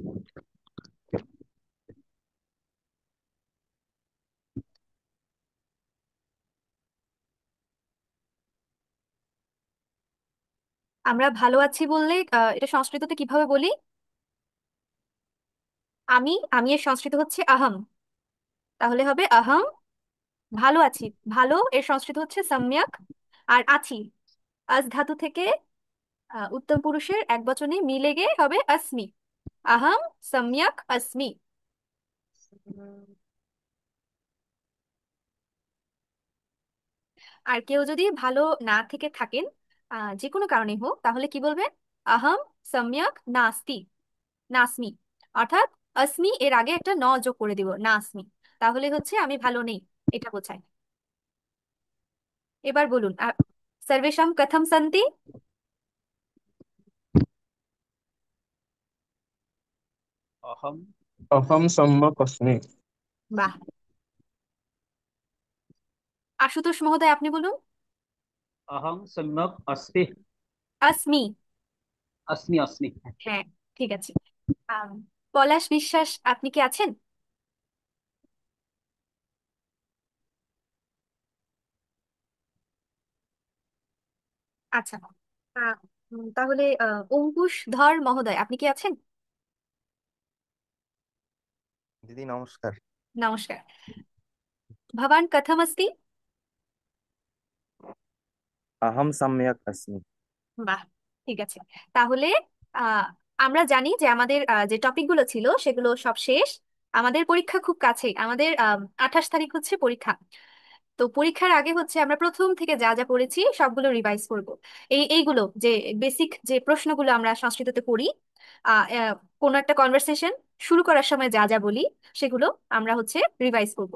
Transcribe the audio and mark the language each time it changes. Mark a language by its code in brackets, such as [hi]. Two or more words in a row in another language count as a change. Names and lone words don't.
[bn] আমরা ভালো আছি বললে এটা সংস্কৃততে কিভাবে বলি? আমি এর সংস্কৃত হচ্ছে আহম। তাহলে হবে আহম ভালো আছি। ভালো এর সংস্কৃত হচ্ছে সম্যক। আর আছি আস ধাতু থেকে উত্তম পুরুষের একবচনে মিলে গিয়ে হবে अस्मि। [sa] আহম সম্যক अस्मि। [bn] আর কেউ যদি ভালো না থেকে থাকেন, যে কোনো কারণে হোক, তাহলে কি বলবেন? [sa] আহম সম্যক নাস্তি, নাসমি। [bn] অর্থাৎ আসমি এর আগে একটা ন যোগ করে দিব, নাসমি। তাহলে হচ্ছে আমি ভালো নেই, এটা বোঝায়। এবার বলুন [sa] সর্বেষাং কথম সন্তি। अहम अहम सम्यक अस्मि। [bn] বাহ। আশুতোষ মহোদয়, আপনি বলুন। [sa] अहम सम्यक अस्ति। আসমি। अस्मि अस्मि। [bn] হ্যাঁ, ঠিক আছে। আম, পলাশ বিশ্বাস, আপনি কি আছেন? আচ্ছা। আহ, তাহলে অঙ্কুশ ধর মহোদয়, আপনি কি আছেন? দিদি নমস্কার। [sa] নমস্কার। ভবান কথম अस्ति? अहम सम्यक अस्मि। [bn] বাহ, ঠিক আছে। তাহলে আহ আমরা জানি যে আমাদের যে টপিকগুলো ছিল সেগুলো সব শেষ। আমাদের পরীক্ষা খুব কাছেই, আমাদের 28 তারিখ হচ্ছে পরীক্ষা। তো পরীক্ষার আগে হচ্ছে আমরা প্রথম থেকে যা যা পড়েছি সবগুলো রিভাইজ করব। এইগুলো যে বেসিক যে প্রশ্নগুলো আমরা সংস্কৃততে পড়ি, আহ আহ, কোনো একটা কনভারসেশন শুরু করার সময় যা যা বলি সেগুলো আমরা হচ্ছে রিভাইজ করব।